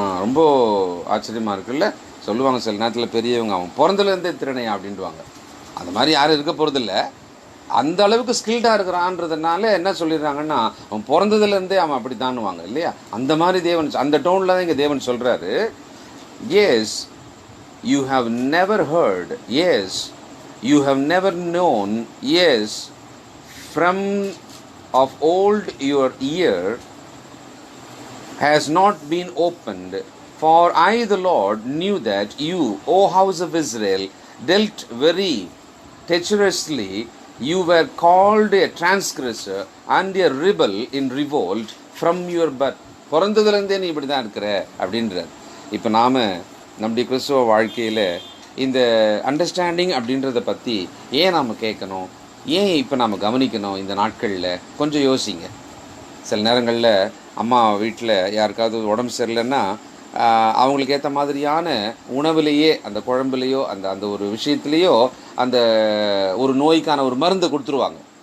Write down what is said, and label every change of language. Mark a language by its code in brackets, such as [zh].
[ta] ரொம்ப ஆச்சரியமா இருக்குல்ல. சொல்லுவாங்க சில நேரத்தில் பெரியவங்க, அவன் பிறந்தலேருந்தே திறனையா அப்படின்வாங்க. அந்த மாதிரி யாரும் இருக்க போகிறதில்ல. அந்த அளவுக்கு ஸ்கில்டாக இருக்கிறான்றதுனால என்ன சொல்லிடுறாங்கன்னா, அவன் பிறந்ததுலேருந்தே அவன் அப்படி தானுவாங்க இல்லையா. அந்த மாதிரி தேவன் அந்த டோனில் தான் இங்கே தேவன் சொல்கிறாரு. [en] Yes, you have never heard, yes, you have never known, yes, from of old your ear has not been opened, for I the Lord knew that you, O house of Israel, dealt very treacherously. You were called a transgressor and a rebel in revolt from your birth. [ta] பிறந்ததுலேருந்தே நீ இப்படி தான் இருக்கிற அப்படின்றார். இப்போ நாம் நம்முடைய கிறிஸ்துவ வாழ்க்கையில் இந்த அண்டர்ஸ்டாண்டிங் அப்படின்றத பற்றி ஏன் நாம் கேட்கணும், ஏன் இப்போ நாம் கவனிக்கணும்? இந்த நாட்களில் கொஞ்சம் யோசிங்க. சில நேரங்களில் அம்மா வீட்டில் யாருக்காவது உடம்பு சரியில்லைன்னா அவங்களுக்கு ஏற்ற மாதிரியான உணவுலேயே, அந்த குழம்புலையோ அந்த ஒரு விஷயத்துலேயோ அந்த ஒரு நோய்க்கான ஒரு மருந்து கொடுத்துருவாங்க.